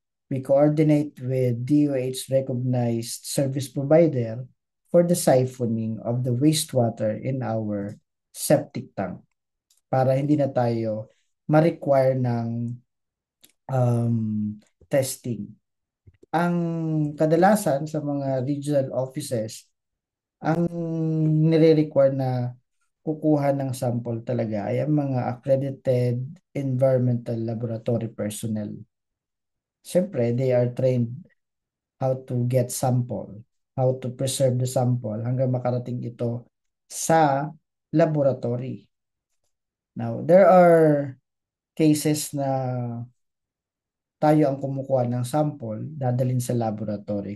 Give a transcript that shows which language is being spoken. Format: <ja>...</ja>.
<en>We coordinate with DOH recognized service provider for the siphoning of the wastewater in our septic tank</en> <tl>para hindi na tayo ma-require ng um,</tl> <en>testing.</en> <tl>Ang kadalasan sa mga regional offices, ang nire-require na kukuha ng sample talaga ay ang mga accredited environmental laboratory personnel. Siyempre,</tl> <en>they are trained how to get sample, how to preserve the sample</en> <tl>hanggang makarating ito sa laboratory.</tl> <en>Now, there are cases</en> <tl>na tayo ang kumukuha ng sample, dadalhin sa laboratory.</tl>